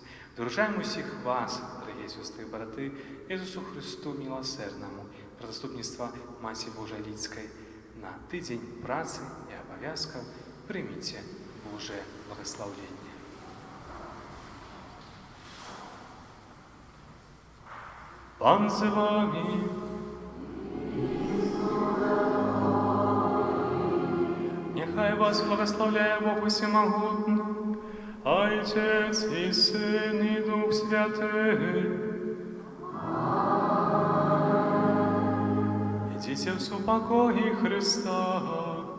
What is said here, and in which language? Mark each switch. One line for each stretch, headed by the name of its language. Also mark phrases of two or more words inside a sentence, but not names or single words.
Belarusian: Даручаем усіх вас, дарагія сёстры і браты, Езусу Христу міласэрнаму, пра заступніцтва Маці Божай Лідскай. На тыдзень працы і абавязкаў прыміце Божае благаслаўленне. Пан з вами.
Ukrainian: Нехай вас благословляє Бог Усемогутний, Отець і Син і Дух Святий. Ідіть в супокої Христа.